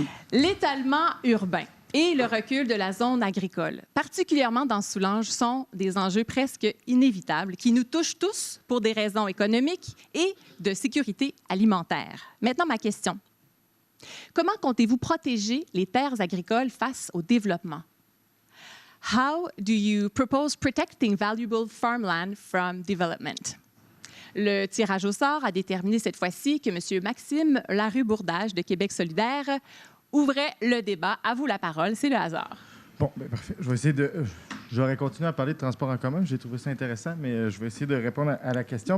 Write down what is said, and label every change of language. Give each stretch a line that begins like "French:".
French: L'étalement urbain et le recul de la zone agricole, particulièrement dans Soulanges, sont des enjeux presque inévitables qui nous touchent tous pour des raisons économiques et de sécurité alimentaire. Maintenant, ma question. Comment comptez-vous protéger les terres agricoles face au développement?
English: How do you propose protecting valuable farmland from development?
French: Le tirage au sort a déterminé cette fois-ci que M. Maxime Larue-Bourdage de Québec solidaire ouvrait le débat. À vous la parole, c'est le hasard. Bon, bien, parfait. Je vais essayer de... J'aurais continué à parler de transport en commun. J'ai trouvé ça intéressant, mais je vais essayer de répondre à la question.